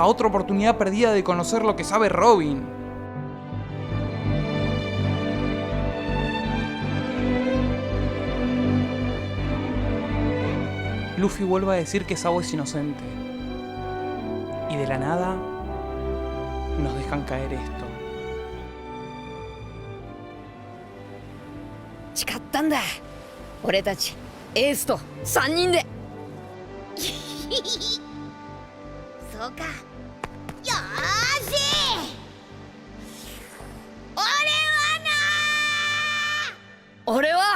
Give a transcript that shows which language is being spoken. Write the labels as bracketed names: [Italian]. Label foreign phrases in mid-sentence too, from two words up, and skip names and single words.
[Spanish] Otra oportunidad perdida de conocer lo que sabe Robin. Luffy vuelve a decir que Sabo es inocente. Y de la nada nos dejan caer esto. [Japanese] 誓ったんだ。俺たちエースと3人で。そうか。よーし。俺は